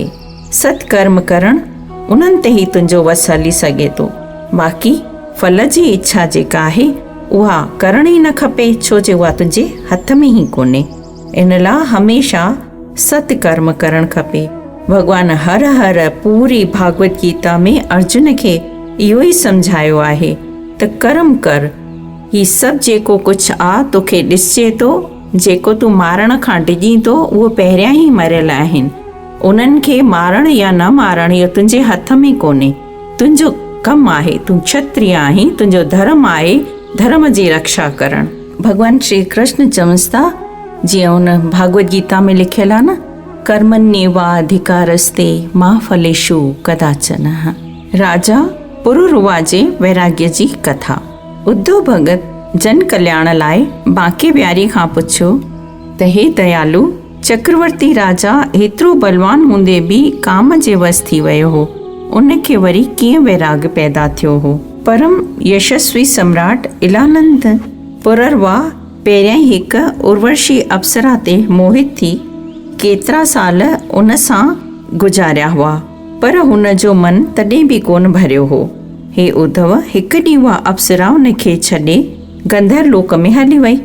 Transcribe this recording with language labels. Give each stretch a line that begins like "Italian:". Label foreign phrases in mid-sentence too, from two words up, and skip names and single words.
Sindhi: सत्कर्म करणु उन्हनि ते ई तुंहिंजो वस हली सघे थो। बाक़ी फल जी इच्छा जेका आहे उहा करणी ई न खपे, छो जो उहा तुंहिंजे हथ में ई कोन्हे। इन लाइ हमेशह सत्कर्म करणु खपे। भॻवानु हर हर पूरी भागवत गीता में अर्जुन खे इहो ई सम्झायो आहे त कर्म कर। ही सभु जेको कुझु आहे तोखे ॾिसजे थो, जेको तूं मारण खां डिॼी थो उहो पहिरियां ई मरियल आहिनि। उन्हनि खे मारण या न मारण इहो तुंहिंजे हथ में कोन्हे। तुंहिंजो कमु आहे, तूं क्षत्रिय आहीं, तुंहिंजो धर्म आहे धर्म जी रक्षा करणु। भॻवानु श्री कृष्ण चवंसि था, जीअं हुन भागवत गीता में लिखियलु आहे न,
Sanskrit: कर्मण्येवाधिकारस्ते मा फलेषु कदाचन।
Sindhi: राजा पुरुरवा जे वैराग्य जी कथा। उद्धव भगत जन कल्याण लाइ बांके बिहारी खां पुछियो त हे दयालु, चक्रवर्ती राजा हेतिरो बलवान हूंदे बि काम जे वस थी वियो हो, उनखे वरी कीअं वैराग पैदा थियो हो? परम यशस्वी सम्राट इलानंद पुररवा पहिरियां ई हिकु उर्वशी अप्सरा ते मोहित थी केतिरा साल उन सां गुज़ारिया हुआ, पर हुन जो मन तॾहिं बि कोन भरियो हो। हे उद्धव, हिकु ॾींहुं उहा अप्सरा उनखे छॾे गंधर लोक में हली वई।